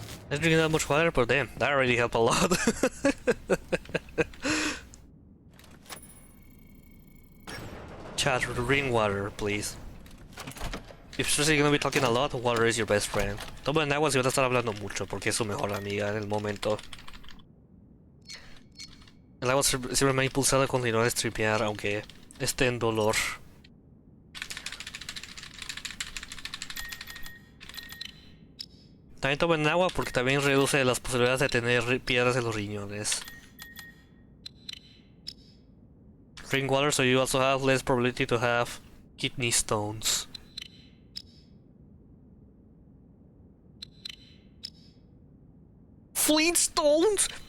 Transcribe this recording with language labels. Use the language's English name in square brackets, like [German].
[English] I didn't drink that much water, but damn, that already helped a lot. Chat, drink water, please. If you're gonna be talking a lot, water is your best friend. [Spanish] Tomen agua si van a estar hablando mucho, porque es su mejor amiga en el momento. El agua siempre me ha impulsado a continuar a streamear, aunque esté en dolor. También tomen agua porque también reduce las posibilidades de tener piedras en los riñones. [English] Drink water so you also have less probability to have kidney stones. Flintstones!